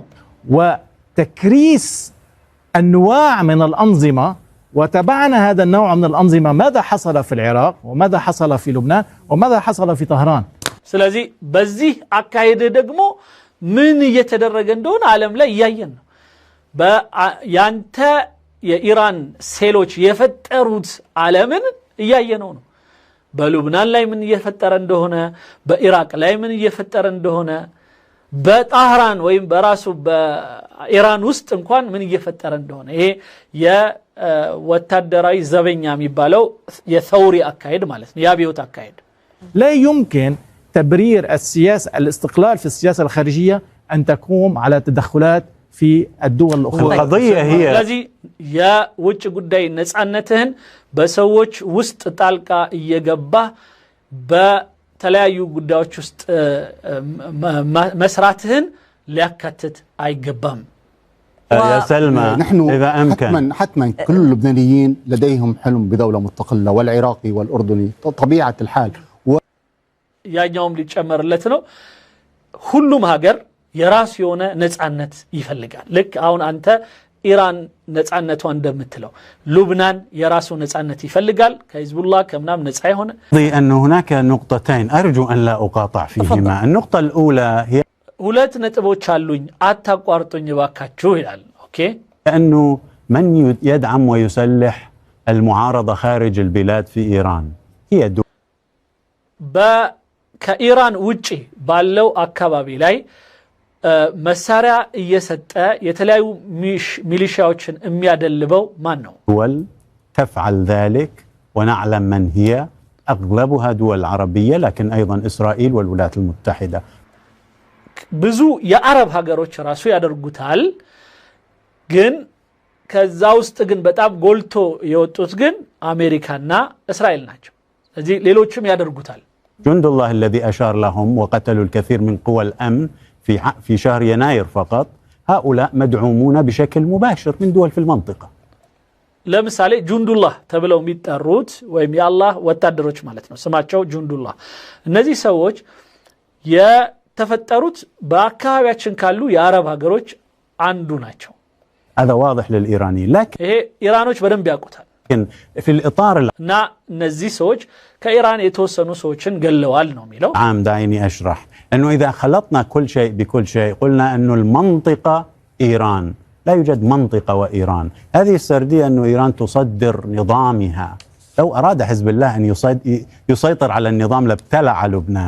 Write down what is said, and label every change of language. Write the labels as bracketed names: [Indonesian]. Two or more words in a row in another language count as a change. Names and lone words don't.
[Arabic] وتكريس أنواع من الأنظمة. وتبعنا هذا النوع من الأنظمة ماذا حصل في العراق وماذا حصل في لبنان وماذا حصل في طهران. [Amharic] ስለዚህ በዚህ አካሄድ ደግሞ ምን እየተደረገ እንደሆነ ዓለም ላይ ያየን ነው። ያንተ የኢራን ሴሎች የፈጠሩት ዓለምን እያየነው ነው። በሉብናን ላይ ምን እየፈጠረ እንደሆነ፣ በኢራቅ ላይ ምን እየፈጠረ እንደሆነ፣ በጣህራን ወይም በራሱ በኢራን ውስጥ እንኳን ምን እየፈጠረ እንደሆነ ይሄ የወታደራዊ ዘበኛ የሚባለው የثوري አካሄድ ማለት ነው፣ የአብዮት አካሄድ። [Arabic] لا يمكن تبرير السياسة الاستقلال في السياسة الخارجية أن تقوم على تدخلات في الدول الأخرى. القضية هي [Amharic] ስለዚህ የውጭ ጉዳይ ነፃነትህን በሰዎች ውስጥ ጣልቃ እየገባ በተለያዩ ጉዳዮች ውስጥ መስራትህን ሊያካትት አይገባም። [Arabic] يا سلمى نحن إذا أمكن حتما كل اللبنانيين لديهم حلم بدولة مستقلة، والعراقي والأردني طبيعة الحال. [Amharic] ያኛውም ሊጨመርለት ነው። ሁሉም ሀገር የራሱ የሆነ ነፃነት ይፈልጋል። ልክ አሁን አንተ ኢራን ነፃነቷ እንደምትለው ሉብናን የራሱ ነፃነት ይፈልጋል ከሂዝቡላህ ከምናም ነፃ የሆነ [Arabic] أن هناك نقطتين أرجو أن لا أقاطع فيهما. النقطة الأولى هي [Amharic] ሁለት ነጥቦች አሉኝ አታቋርጡኝ ባካችሁ ይላል። ኦኬ [Arabic] أنه من يدعم ويسلح المعارضة خارج البلاد في إيران هي دول [Amharic] ከኢራን ውጪ ባለው አካባቢ ላይ መሳሪያ እየሰጠ የተለያዩ ሚሊሻዎችን የሚያደልበው ማን ነው? [Arabic] دول تفعل ذلك ونعلم من هي، أغلبها دول عربية لكن أيضا إسرائيل والولايات المتحدة. [Amharic] ብዙ የአረብ ሀገሮች ራሱ ያደርጉታል። ግን ከዛ ውስጥ ግን በጣም ጎልቶ የወጡት ግን አሜሪካና እስራኤል ናቸው። ስለዚህ ሌሎችም ያደርጉታል። [Arabic] جند الله الذي أشار لهم وقتلوا الكثير من قوى الأمن في شهر يناير فقط هؤلاء مدعومون بشكل مباشر من دول في المنطقة. [Amharic] ለምሳሌ ጁንዱላህ ተብለው የሚጠሩት ወይም የአላህ ወታደሮች ማለት ነው ስማቸው ጁንዱላህ። እነዚህ ሰዎች የተፈጠሩት በአካባቢያችን ካሉ የአረብ ሀገሮች አንዱ ናቸው። [Arabic] هذا واضح للإيرانيين لكن [Amharic] ይሄ ኢራኖች በደንብ ያውቁታል። [Arabic] في الإطار [Amharic] እና እነዚህ ሰዎች ከኢራን የተወሰኑ ሰዎችን ገለዋል ነው የሚለው። [Arabic] عام دعيني أشرح أنه إذا خلطنا كل شيء بكل شيء قلنا أنه المنطقة إيران، لا يوجد منطقة وإيران. هذه السردية أنه إيران تصدر نظامها. لو أراد حزب الله أن يسيطر على النظام لابتلع لبنان.